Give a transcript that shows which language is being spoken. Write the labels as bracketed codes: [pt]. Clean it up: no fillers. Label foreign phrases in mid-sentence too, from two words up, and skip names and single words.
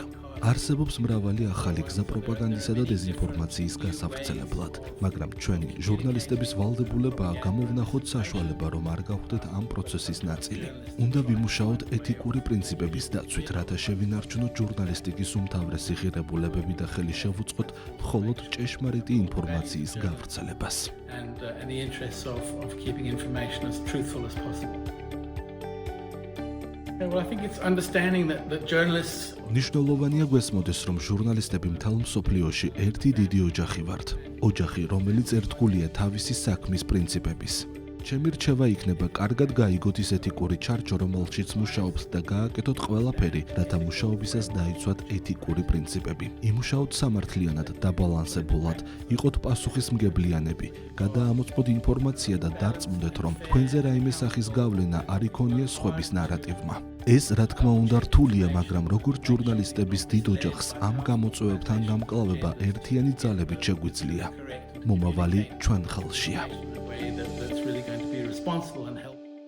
[ka] არსებობს მრავალი ახალი გზა პროპაგანდისა და დეზინფორმაციის გასავრცელებლად, მაგრამ ჩვენი ჟურნალისტების ვალდებულებაა გამოვნახოთ საშუალება, რომ არ გავხდეთ ამ პროცესის ნაწილი. უნდა ვიმუშაოთ ეთიკური პრინციპების დაცვით, რათა შევინარჩუნოთ ჟურნალისტიკის უმთავრესი ღირებულებები და ხელი შევუწყოთ მხოლოდ ჭეშმარიტი ინფორმაციის გავრცელებას. [en] and the interests of keeping information as truthful as possible. Well, I think it's understanding that journalists [ka] მნიშვნელოვანია გვესმოდეს, რომ ჟურნალისტები მთელ მსოფლიოში ერთი დიდი ოჯახი ვართ. ოჯახი, რომელიც ერთგულია თავისი საქმის პრინციპების. ჩემი რჩევა იქნება კარგად გაიგოთ ის ეთიკური ჩარჩო, რომელშიც მუშაობთ და გააკეთოთ ყველაფერი, რათა მუშაობისას დაიცვათ ეთიკური პრინციპები. იმუშაოთ სამართლიანად, დაბალანსებულად, იყოთ პასუხისმგებლიანები, გადაამოწმოთ ინფორმაცია და დარწმუნდეთ, რომ თქვენზე რაიმე სახის გავლენა არ იქონია სხვების ნარატივმა. ეს, რა თქმა უნდა, რთულია, მაგრამ როგორც ჟურნალისტების დიდ ოჯახს ამ გამოწვევებთან გამკლავება ერთიანი ძალებით შეგვიძლია. მომავალი ჩვენ ხელშია. [en] that's really going to be responsible and help